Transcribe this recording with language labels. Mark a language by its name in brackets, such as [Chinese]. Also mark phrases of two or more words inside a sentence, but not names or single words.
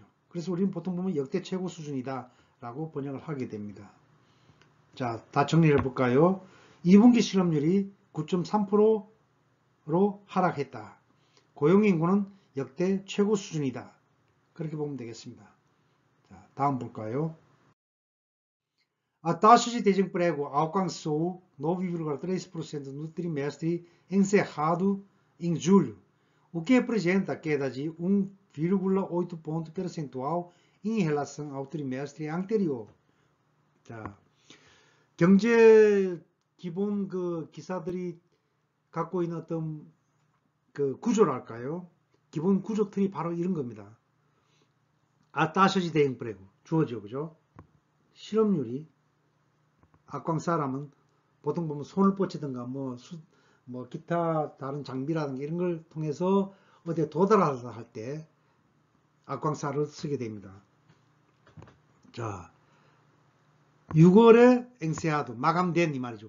[Korean] 그래서 우리는 보통 보면 역대 최고 수준이다 라고 번역을 하게 됩니다. 자, 다 정리를 해볼까요? 2분기 실업률이 9.3%로 하락했다. 고용인구는 역대 최고 수준이다. 그렇게 보면 되겠습니다. 자, 다음 볼까요? [Portuguese] A taxa de desemprego alcançou 9,3% no trimestre encerrado em julho, o que representa queda de 1,8 ponto percentual em relação ao trimestre anterior. [Korean] 자, 경제 기본 그 기사들이 갖고 있는 어떤 그 구조랄까요? 기본 구조 틀이 바로 이런 겁니다. [Portuguese] A taxa de desemprego [Korean] 주어져 그죠? 실업률이 악광 사람은 보통 보면 손을 뻗치든가 뭐 기타 다른 장비라든가 이런 걸 통해서 어디에 도달하다 할 때 악광사를 쓰게 됩니다. 자, 6월에 앵세아도 마감된 이 말이죠.